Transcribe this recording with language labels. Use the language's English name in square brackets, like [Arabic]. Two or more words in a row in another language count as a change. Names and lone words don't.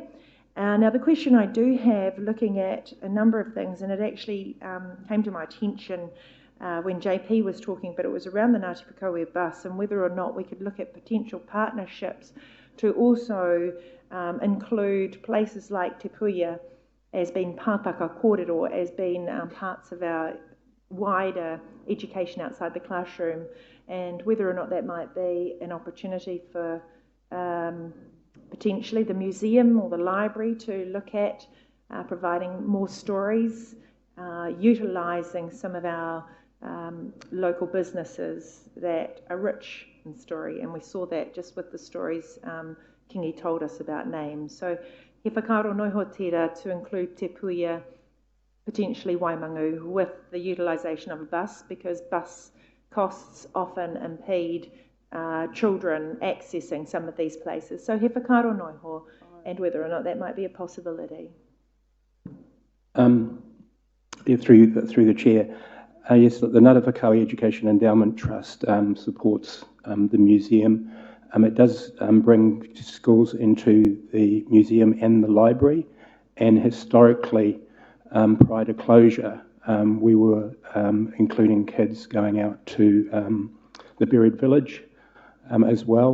[English] Now the question I do have, looking at a number of things, and it actually came to my attention when JP was talking, but it was around the Ngāti Whakaue bus and whether or not we could look at potential partnerships to also include places like Te Puia as being [Māori] pātaka kōrero, [English] as being parts of our wider education outside the classroom, and whether or not that might be an opportunity for potentially the museum or the library to look at providing more stories, utilising some of our local businesses that are rich in story, and we saw that just with the stories Kingi told us about names. [Māori] So he whakaaro noiho tira [English] to include [Māori] Te Puia, [English] potentially Waimangu, with the utilisation of a bus, because bus costs often impede children accessing some of these places. [Māori] So he whakaaro noiho, [English] and whether or not that might be a possibility. Through the chair, yes, the Ngāti Whakaue Education Endowment Trust supports the museum. It does bring schools into the museum and the library, and historically, prior to closure, we were including kids going out to the buried village as well.